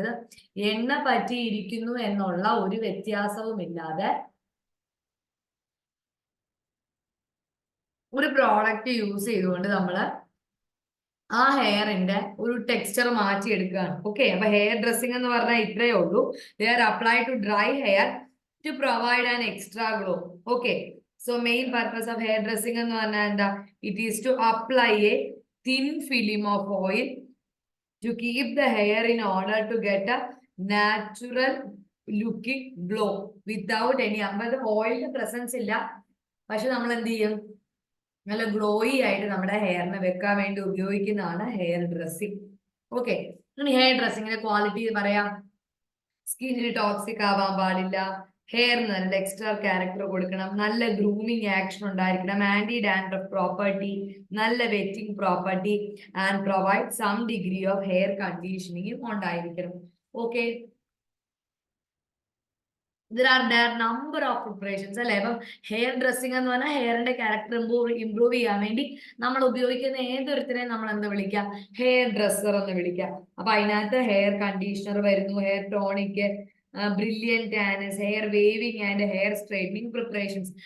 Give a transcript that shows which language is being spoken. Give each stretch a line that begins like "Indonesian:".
Malayalam: അത് എണ്ണ പറ്റിയിരിക്കുന്നു എന്നുള്ള ഒരു വ്യത്യാസവും ഇല്ലാതെ ഒരു പ്രോഡക്റ്റ് യൂസ് ചെയ്തുകൊണ്ട് നമ്മൾ ആ ഹെയറിന്റെ ഒരു ടെക്സ്ചർ മാറ്റിയെടുക്കുകയാണ്. ഓക്കെ, അപ്പൊ ഹെയർ ഡ്രസ്സിംഗ് എന്ന് പറഞ്ഞാൽ ഇത്രയേ ഉള്ളൂ.
English: They are apply to dry hair to provide an extra glow. Okay, so main purpose of hair dressing
Malayalam: എന്ന് പറഞ്ഞാൽ എന്താ?
English: it is to apply a thin film of oil to keep the hair in order to get a natural looking glow without any oil presence
Malayalam: ഇല്ല, പക്ഷെ നമ്മൾ എന്ത് ചെയ്യും? നല്ല glowy ആയിട്ട് നമ്മുടെ ഹെയറിനെ വെക്കാൻ വേണ്ടി ഉപയോഗിക്കുന്നതാണ് ഹെയർ ഡ്രസ്സിങ്. ഓക്കെ, ഇനി ഹെയർ ഡ്രസ്സിങ്ങിന്റെ ക്വാളിറ്റി പറയാം. സ്കിന്നിന് ടോക്സിക് ആവാൻ പാടില്ല, ഹെയറിന് നല്ല എക്സ്ട്രാ ക്യാരക്ടർ കൊടുക്കണം, നല്ല ഗ്രൂമിങ് ആക്ഷൻ ഉണ്ടായിരിക്കണം, ആന്റി ഡാൻഡ്രഫ് പ്രോപ്പർട്ടി, നല്ല wetting property
English: and provide some degree of hair കണ്ടീഷനിങ്ങും
Malayalam: ഉണ്ടായിരിക്കണം.
English: Okay, there are number of preparations അല്ലെ?
Malayalam: അപ്പം ഹെയർ ഡ്രസ്സിംഗ് എന്ന് പറഞ്ഞാൽ ഹെയറിന്റെ ക്യാരക്ടർ ഇംപ്രൂവ് ചെയ്യാൻ വേണ്ടി നമ്മൾ ഉപയോഗിക്കുന്ന ഏതൊരുത്തിനെ നമ്മൾ എന്താ വിളിക്കാം? ഹെയർ ഡ്രസ്സർ എന്ന് വിളിക്കാം. അപ്പൊ അതിനകത്ത് ഹെയർ കണ്ടീഷണർ വരുന്നു, hair tonic, brilliant Anas,
English: Hair waving and hair straightening preparations.